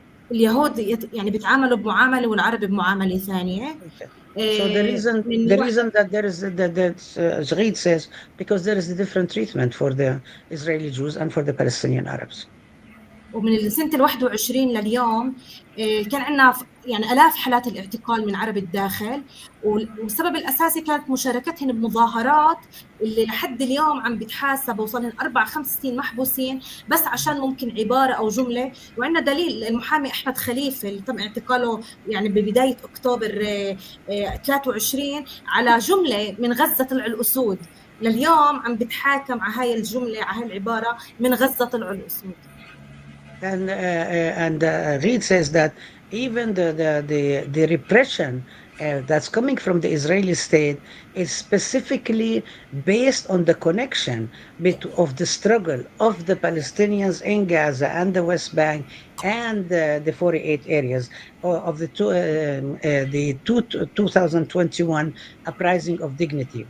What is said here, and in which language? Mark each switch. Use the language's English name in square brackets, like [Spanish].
[Arabic] اليهود يعني بيتعاملوا بمعاملة والعرب بمعاملة ثانية. [English] So the reason that there is that Zgheid says because there is a different treatment for the Israeli Jews and for the Palestinian Arabs. [Arabic] ومن سنة ال 21 لليوم كان عندنا يعني آلاف حالات الاعتقال من عرب الداخل، والسبب الأساسي كانت مشاركتهم بمظاهرات اللي لحد اليوم عم بتحاسب، وصلهم 4-5 سنين محبوسين بس عشان ممكن عبارة أو جملة. وعندنا دليل، المحامي أحمد خليفة اللي تم اعتقاله يعني ببداية أكتوبر 23 على جملة من غزة طلع الأسود، لليوم عم بتحاكم على هاي الجملة، على هاي العبارة من غزة طلع الأسود. [English] And Reed says that even the repression that's coming from the Israeli state is specifically based on the connection of the struggle of the Palestinians in Gaza and the West Bank and the 48 areas of the 2021 uprising of dignity.